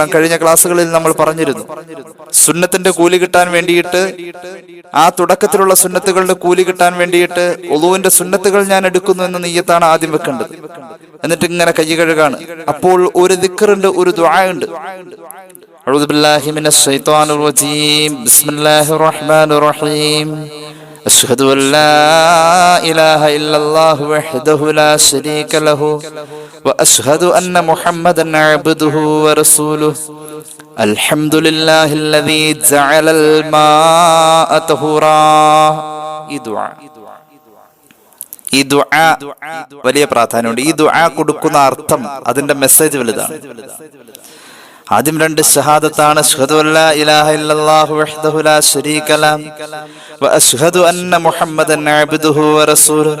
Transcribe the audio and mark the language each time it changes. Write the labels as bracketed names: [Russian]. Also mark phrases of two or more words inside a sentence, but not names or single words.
[Malayalam] കഴിഞ്ഞ ക്ലാസ്സുകളിൽ നമ്മൾ പറഞ്ഞിരുന്നു, സുന്നത്തിന്റെ കൂലി കിട്ടാൻ വേണ്ടിയിട്ട്, ആ തുടക്കത്തിലുള്ള സുന്നത്തുകളുടെ കൂലി കിട്ടാൻ വേണ്ടിയിട്ട് വുളൂവിന്റെ സുന്നത്തുകൾ ഞാൻ എടുക്കുന്നു എന്ന നെയ്യത്താണ് ആദ്യം വെക്കേണ്ടത്. എന്നിട്ട് ഇങ്ങനെ കൈ കഴുകാണ്. അപ്പോൾ ഒരു ദിക്റുണ്ട്, ഒരു ദുആ ഉണ്ട്. [Arabic] أعوذ بالله من الشيطان الرجيم. بسم الله الرحمن الرحيم. أشهد أن لا إله إلا الله وحده لا شريك له وأشهد أن محمدا عبده ورسوله الحمد لله الذي جعل الماء طهورا. [Malayalam] ഈ ദുആ വലിയ പ്രാധാന്യമുണ്ട്. ഈ ദുആ കൊടുക്കുന്ന അർത്ഥം, അതിന്റെ മെസ്സേജ് വലുതാണ്. ആദ്യം രണ്ട് ഷഹാദത്താണ്. [Arabic] أشهد أن لا إله إلا الله وحده لا شريك له وأشهد أن محمدا عبده ورسوله.